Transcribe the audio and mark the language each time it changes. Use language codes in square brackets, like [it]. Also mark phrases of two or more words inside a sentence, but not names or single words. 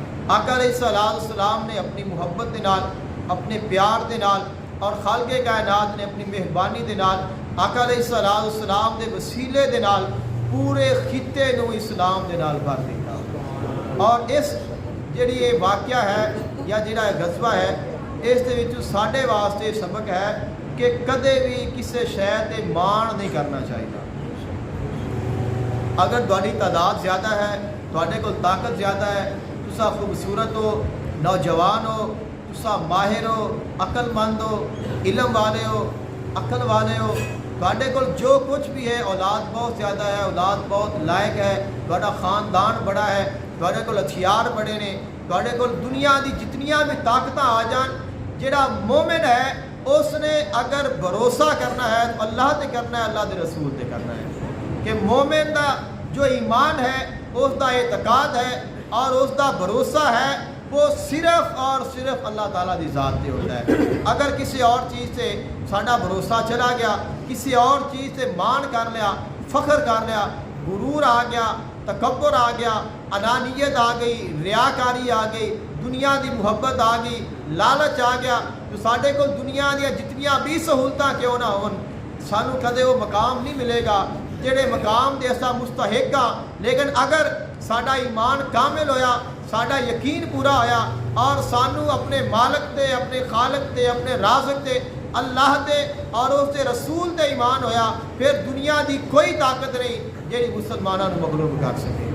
[pa] آقا علیہ السلام نے اپنی محبت دے نال، اپنے پیار دے نال، اور خالق کائنات نے اپنی مہربانی دے نال آقا علیہ السلام دے وسیلے دے نال پورے خطے نو اسلام دے نال بھر دیتا۔ اور اس جڑی یہ واقعہ ہے یا جڑا غزوہ ہے، اس دے وچ ساڈے واسطے سبق ہے کہ کدے بھی کسی شے تے مان نہیں کرنا چاہیے۔ اگر تہاڈی تعداد زیادہ ہے، تہاڈے کول طاقت زیادہ ہے، تساں خوبصورت ہو، نوجوان ہو، تساں ماہر ہو، عقل مند ہو، علم والے ہو، عقل والے ہو، تہاڈے کول جو کچھ بھی ہے، اولاد بہت زیادہ ہے، اولاد بہت لائق ہے، تہاڈا خاندان بڑا ہے، تہاڈے کول ہتھیار بڑے نے، تہاڈے کول دنیا دی جتنیاں بھی طاقتاں آ جان، جڑا مومن ہے اس نے اگر بھروسہ کرنا ہے تو اللہ تے کرنا ہے، اللہ دے رسول تے کرنا ہے، کہ مومن دا جو ایمان ہے اس دا اعتقاد ہے اور اس دا بھروسہ ہے وہ صرف اور صرف اللہ تعالیٰ دی ذات پہ ہوتا ہے۔ اگر کسی اور چیز سے ساڈا بھروسہ چلا گیا، کسی اور چیز سے مان کر لیا، فخر کر لیا، غرور آ گیا، تکبر آ گیا، انانیت آ گئی، ریاکاری آ گئی، دنیا دی محبت آ گئی، لالچ آ گیا، تو ساڈے کو دنیا دیا جتنیاں بھی سہولتاں کیوں نہ ہون، سانو کدے وہ مقام نہیں ملے گا جڑے مقام دے اساں مستحق ہاں۔ لیکن اگر ساڈا ایمان کامل ہویا، ساڈا یقین پورا ہویا، اور سانو اپنے مالک تے، اپنے خالق تے، اپنے رازق تے، اللہ تے اور اس دے رسول تے ایمان ہویا، پھر دنیا دی کوئی طاقت نہیں جیڑی مسلمانوں کو مغلوب کر سکے۔